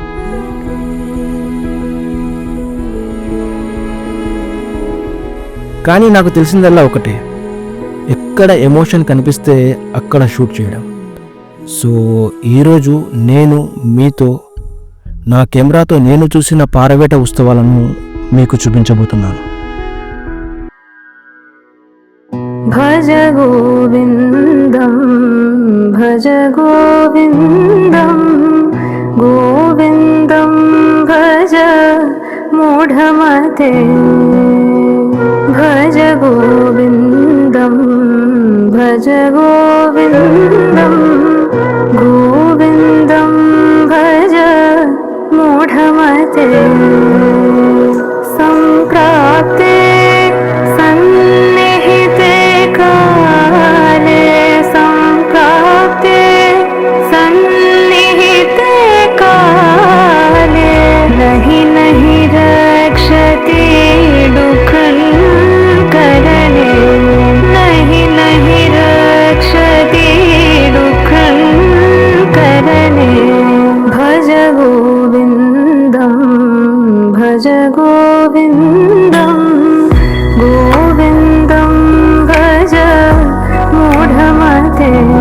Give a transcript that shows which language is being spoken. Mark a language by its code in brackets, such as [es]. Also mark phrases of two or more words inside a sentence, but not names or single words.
[te] కానీ నాకు తెలిసిందల్లా ఒకటే, ఎక్కడ ఎమోషన్ కనిపిస్తే అక్కడ షూట్ చేయడం. సో ఈరోజు నేను మీతో నా కెమెరాతో నేను చూసిన పారవేట ఉత్సవాలను మీకు చూపించబోతున్నాను. [sa] భజ గోవిందం భజ గోవిందం గోవిందం భజ మూఢమతే భజ గోవిందం భజ గోవిందం గోవిందం భజ మూఢమతే సంప్రాప్తే సన్నిహితే కాలే సంప్రాప్తే సన్నిహితే కాలే నహి నహి రక్షతి దుఃఖం కరణే నహి నహి రక్షతి దుఃఖం కరణే భజ గోవిందం భజ గోవిందం గోవిందం భజ మూఢమతే